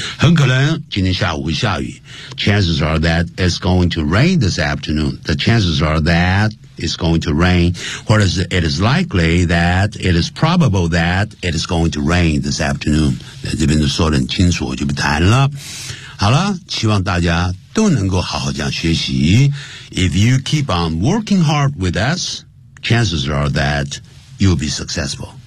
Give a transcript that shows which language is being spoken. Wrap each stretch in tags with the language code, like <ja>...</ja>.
<zh>很可能今天下午会下雨，</zh> <en>chances are that it's going to rain this afternoon， the chances are that it's going to rain，</en> <zh>或者是</zh> <en>it is likely that it is probable that it is going to rain this afternoon，</en> <zh>这边就说得很清楚，我就不谈了。好了，希望大家都能够好好这样学习。</zh> <en>If you keep on working hard with us, chances are that you'll be successful.</en>